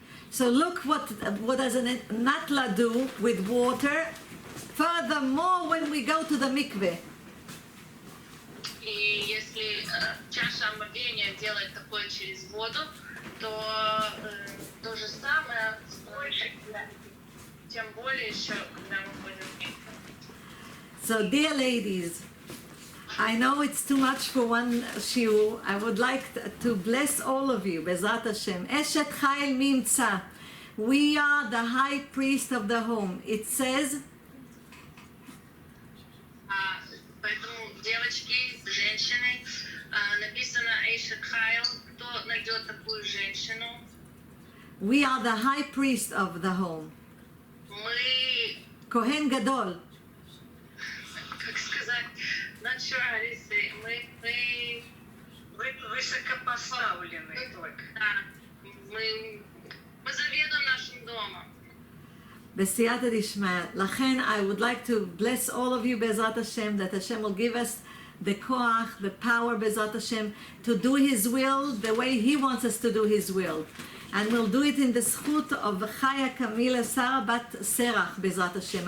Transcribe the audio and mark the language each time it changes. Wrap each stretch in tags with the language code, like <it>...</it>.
<en>So look what does a natla do with water. Furthermore, when we go to the mikveh,</en> <ru>И если чаша омовения делает такое через воду, то то же самое больше, тем более еще, когда мы ходим в микве.</ru> <en>so dear ladies, I know it's too much for one shiur. I would like to bless all of you, Bezrat Hashem.</en> <he>Eshet Chayil Mimtza.</he> <en>We are the high priest of the home. It says,</en> <ru>Поэтому, девочки, женщины, написано Эйшет Хайл, кто найдет такую женщину,</ru> <en>we are the high priest of the home.</en> <ru>мы,</ru> <he>Kohen Gadol.</he> <ru>как сказать,</ru> <en>not sure how to say,</en> <ru>мы Вы высокопоставленный только. да, мы заведуем нашим домом.</ru> <arc>B'siyata d'ishma.</arc> <en>Lachen, I would like to bless all of you, Bezrat Hashem, that Hashem will give us the koach, the power, Bezrat Hashem, to do His will the way He wants us to do His will. And we'll do it in the zchut of Chaya Camila Sarah Bat Serach, Bezrat Hashem.</en>